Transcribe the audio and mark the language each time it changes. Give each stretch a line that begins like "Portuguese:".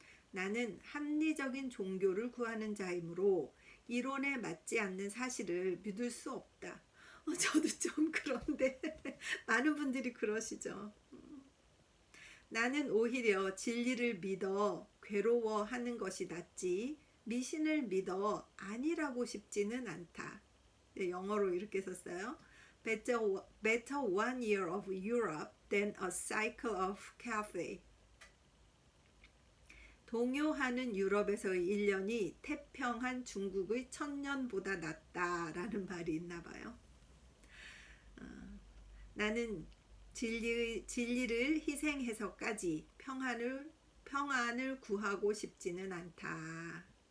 Korean: 나는 합리적인 종교를 구하는 자이므로 이론에 맞지 않는 사실을 믿을 수 없다. 저도 좀 그런데 많은 분들이 그러시죠. 나는 오히려 진리를 믿어 괴로워하는 것이 낫지 미신을 믿어 아니라고 싶지는 않다. 영어로 이렇게 썼어요.
English: Better one year of Europe than a cycle of Cathay.
Korean: 동요하는 유럽에서의 1년이 태평한 중국의 1000년보다 낫다라는 말이 있나 봐요. 나는 진리를 희생해서까지 평안을 구하고 싶지는 않다.